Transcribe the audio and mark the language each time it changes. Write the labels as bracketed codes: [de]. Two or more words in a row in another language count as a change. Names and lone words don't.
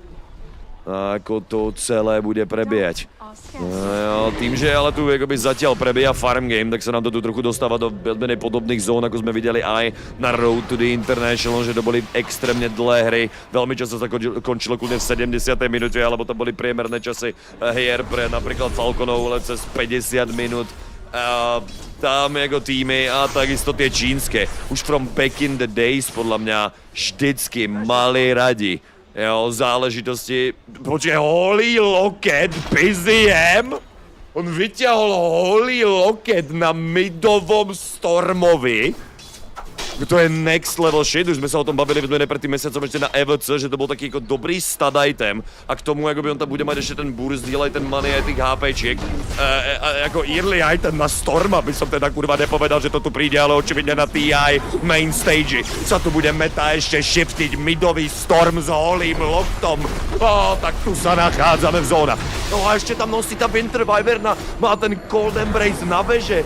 [sk] Ako to celé bude prebiehať. Tým, že ale tu zatiaľ prebieha farm game, tak sa nám to tu trochu dostáva do menej podobných zón, ako sme videli aj na Road to the International, že to boli extrémne dlhé hry. Veľmi často sa končilo kľudne v 70. minúte, alebo to boli priemerné časy hier pre napríklad Falconov len cez 50 minút. Tam jako týmy a takisto tie čínske. Už [en] from back in the days [sk] podľa mňa vždycky mali radi. Jo, záležitosti. Počkej, Holy Locket, Biziem? On vyťahol Holy Locket na midovom Stormovi. To je [en] next level shit, [sk] už sme sa o tom bavili pred tým mesiacom ešte na EVC, že to bol taký ako dobrý [en] stud item [sk] a k tomu akoby on tam bude mať ešte ten [en] burst deal, [sk] aj ten money, aj tých HPčiek. Ako [en] early item [sk] na Storma by som teda kurva nepovedal, že to tu príde, ale očividne na [en] TI main stage [sk] sa tu bude meta ešte shiftiť midový Storm s holým loktom. Tak tu sa nachádzame v zónach. No a ešte tam nosí tá Winter Wyverna, má ten Cold Embrace na veže.